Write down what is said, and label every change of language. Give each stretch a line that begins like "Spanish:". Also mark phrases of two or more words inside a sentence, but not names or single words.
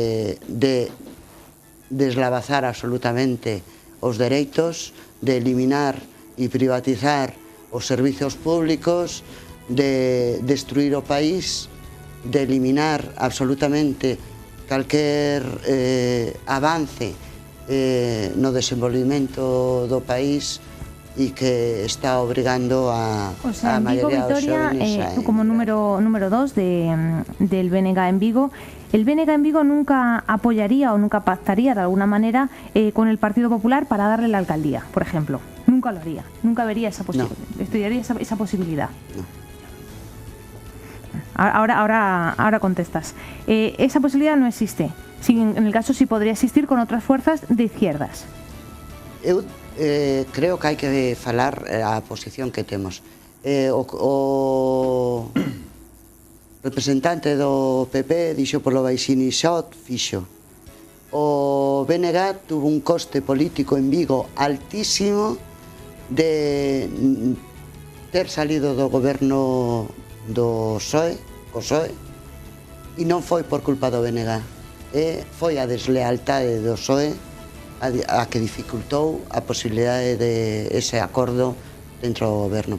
Galician: deslavazar absolutamente os dereitos, de eliminar e privatizar os servizos públicos, de destruir o país, de eliminar absolutamente calquer avance no desenvolvimento do país e que está obrigando a maioría dos xóvenes.
Spanish: Tú como número 2 del BNG en Vigo, el BNG en Vigo nunca apoyaría o nunca pactaría de alguna manera con el Partido Popular para darle la alcaldía, por ejemplo. Nunca lo haría, nunca vería esa posibilidad, estudiaría esa posibilidad. No. Ahora contestas. Esa posibilidad no existe. En el caso sí podría existir con otras fuerzas de izquierdas.
Galician: Eu creo que hai que falar a posición que temos. O representante do PP dixo polo baixini xa fixo. O BNG tuvo un coste político en Vigo altísimo de ter salido do goberno do PSOE, e non foi por culpa do BNG, foi a deslealtade do PSOE a que dificultou a posibilidade de ese acordo dentro do goberno.